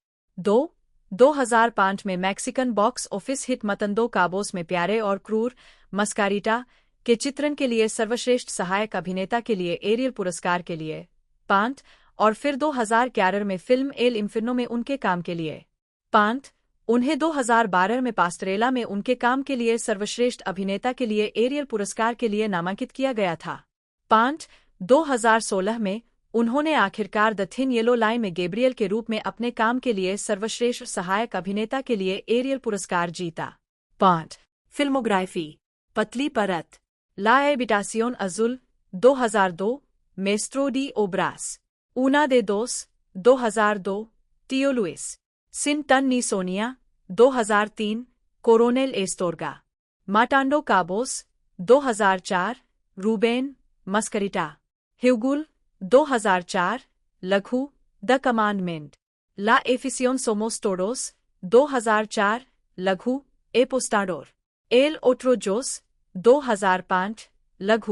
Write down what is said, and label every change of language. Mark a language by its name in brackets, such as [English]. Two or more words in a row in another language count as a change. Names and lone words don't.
[Hindi] 2005 में मैक्सिकन बॉक्स ऑफिस हिट मतंदो काबोस में प्यारे और क्रूर मस्कारिटा के चित्रण के लिए सर्वश्रेष्ठ सहायक अभिनेता के लिए एरियल पुरस्कार के लिए 5 और फिर 2011 में फिल्म एल इंफिर्नो में उनके काम के लिए 5 उन्हें 2012 में पास्टरेला में उनके काम के लिए सर्वश्रेष्ठ अभिनेता के लिए एरियल पुरस्कार के लिए नामांकित किया गया था। 5 2016 में उन्होंने आखिरकार द थिन येलो लाइन में गैब्रियल के रूप में अपने काम के लिए सर्वश्रेष्ठ सहायक अभिनेता के लिए एरियल पुरस्कार जीता। 5 फिल्मोग्राफी। पतली परत, ला एबिटासियोन अजुल 2002, मेस्ट्रो डी ओब्रास, ऊना दे दोस 2002, टियो लुइस, सिन टन नी सोनिया 2003, कोरोनेल एस्टोरगा, माटांडो काबोस 2004, रूबेन मस्करिटा, ह्यूगुल 2004, लघु द कमांडमेंट, ला एफिसियोन सोमोस टोडोस 2004, लघु एपोस्टाडोर, एल ओट्रोजोस 2005, लघु